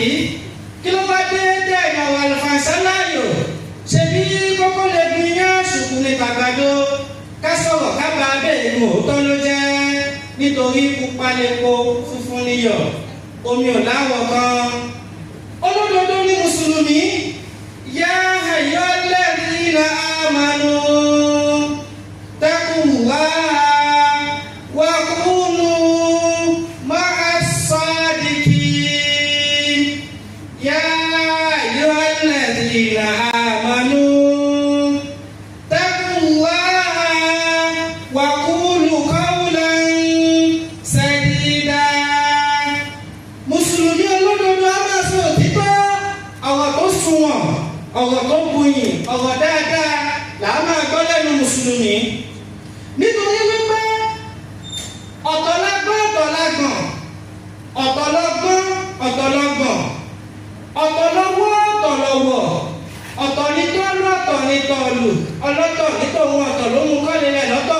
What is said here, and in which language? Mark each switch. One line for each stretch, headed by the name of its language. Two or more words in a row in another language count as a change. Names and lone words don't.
Yoruba: Kí ló wá dé ìnáwó àlùfàǹṣá láàyò? Ṣebí kókó lè gbin yán ṣùkú ní tàgbàdo. Ká sọ̀rọ̀ ká bá abẹ́ ìlú òótọ́ ló jẹ́. Nítorí pupa lepo funfun níyọ̀, omi ò láwọ̀ kan. Olódodo ní Mùsùlùmí.
Arabic: يا أيها الذين آمنوا اتقوا الله وكونوا مع الصادقين. يا أيها الذين آمنوا اتقوا الله وقولوا قولا سديدا.
Yoruba: Mùsùlùmí olódodo á máa sọ òtítọ́, ọ̀rọ̀ tó sunwọ̀n, ọ̀rọ̀ tó buyìn, ọ̀rọ̀ dáadáa là á máa gbọ́ lẹ́nu Mùsùlùmí. Nítorí wípé ọ̀tọ̀lágbọ́n ọ̀tọ̀lágbọ̀n, ọ̀tọ̀lọ́gbọ́n ọ̀tọ̀lọ́gbọ̀n, ọ̀tọ̀lọ́wọ́ ọ̀tọ̀lọ́wọ̀, ọ̀tọ̀ ní tọ́lú ọ̀tọ̀ ní tọ́lù, ọlọ́tọ̀ ní tòun ọ̀tọ̀ ló mú kọ́lé rẹ̀ lọ́tọ̀.